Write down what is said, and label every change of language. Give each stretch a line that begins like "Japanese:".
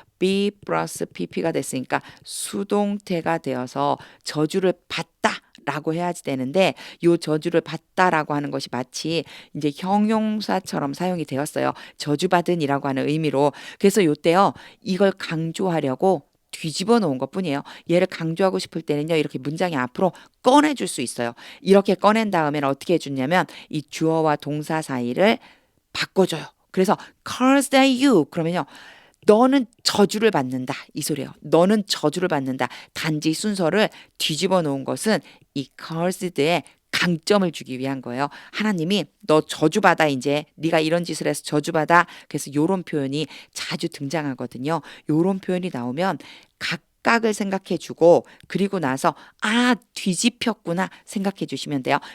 Korean: be 플러스 pp가 됐으니까 수동태가 되어서 저주를 받다라고 해야지 되는데 요 저주를 받다라고 하는 것이 마치 이제 형용사처럼 사용이 되었어요. 저주받은이라고 하는 의미로. 그래서 요때요. 이걸 강조하려고 뒤집어 놓은 것뿐이에요. 얘를 강조하고 싶을 때는요. 이렇게 문장의 앞으로 꺼내줄 수 있어요. 이렇게 꺼낸 다음에는 어떻게 해주냐면 이 주어와 동사 사이를 바꿔줘요. 그래서
English: cursed are you
Korean: 그러면요. 너는 저주를 받는다. 이 소리예요. 너는 저주를 받는다. 단지 순서를 뒤집어 놓은 것은 이 cursed의 강점을 주기 위한 거예요. 하나님이 너 저주받아 이제 네가 이런 짓을 해서 저주받아. 그래서 요런 표현이 자주 등장하거든요. 요런 표현이 나오면 각각을 생각해 주고 그리고 나서 아 뒤집혔구나 생각해 주시면 돼요.